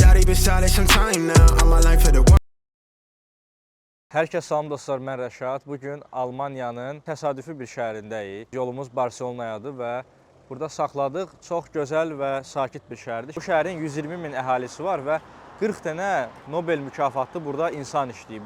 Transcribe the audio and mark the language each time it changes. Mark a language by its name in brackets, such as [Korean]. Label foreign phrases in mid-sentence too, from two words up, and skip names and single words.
[English] been solid some time now. All my life for the one. [Azerbaijani] Hər kəs salam dostlar, mən Rəşad. Bugün Almaniyanın təsadüfi bir şəhərindəyik. Yolumuz Barselonayadır və burada saxladıq. Çox gözəl və sakit bir şəhərdir. Bu şəhərin 120 min əhalisi var və 40 dənə Nobel mükafatlı burada insan işləyib.